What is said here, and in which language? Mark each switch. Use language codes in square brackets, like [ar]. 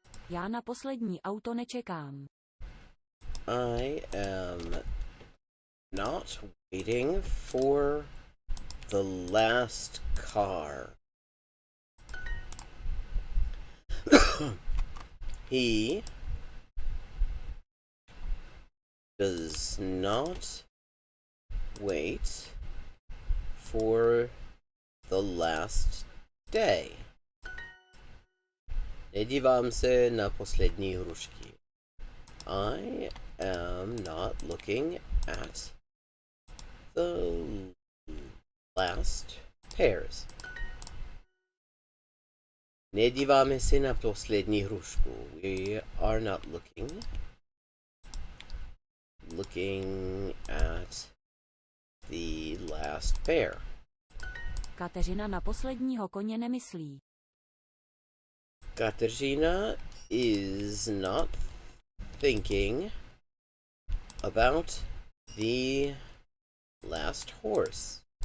[cs] Já na poslední auto nečekám. [en] I am not waiting for the last car. He does not wait for the last day. [cs] Nedívám se na poslední hrušky. [en] I am not looking at the last pears. [cs] Nedíváme se na poslední hrušku. [en] We are not looking at the last pear. [cs] Kateřina na posledního koně nemyslí. [en] Kateřina is not thinking about the last horse.